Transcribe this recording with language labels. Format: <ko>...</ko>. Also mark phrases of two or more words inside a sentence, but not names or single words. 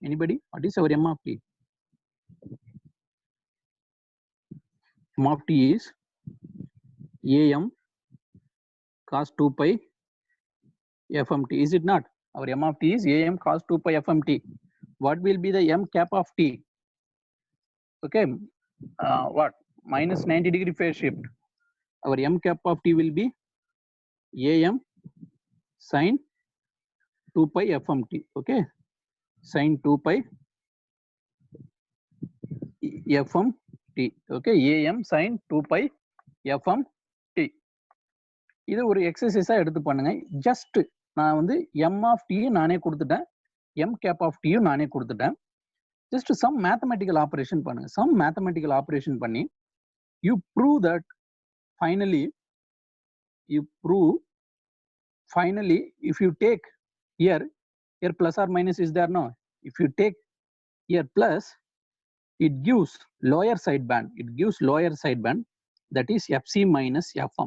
<en>Anybody? What is our M of t? M of t is am cos 2 pi fmt. Is it not? Our M of t is am cos 2 pi fmt. What will be the m cap of t? Okay, what? Minus 90-degree phase shift. Our m cap of t will be am sin 2 pi fmt. Okay, sin 2 pi fmt. Okay, am sin 2 pi fmt.</en> <ta>இது ஒரு எக்ஸசைஸா எடுத்து பண்ணுங்க. ஜஸ்ட் நான் வந்து</ta> <en>M of t</en> <ta>நானே கொடுத்துட்டேன்,</ta> <en>M cap of t</en> <ta>நானே கொடுத்துட்டேன்.</ta> <en>just some mathematical operation பண்ணுங்க. some mathematical operation பண்ணி you prove that finally if you take here plus or minus is there? No. If you take here plus, it gives lower side band. It gives lower side band, that is fc minus fm.</en>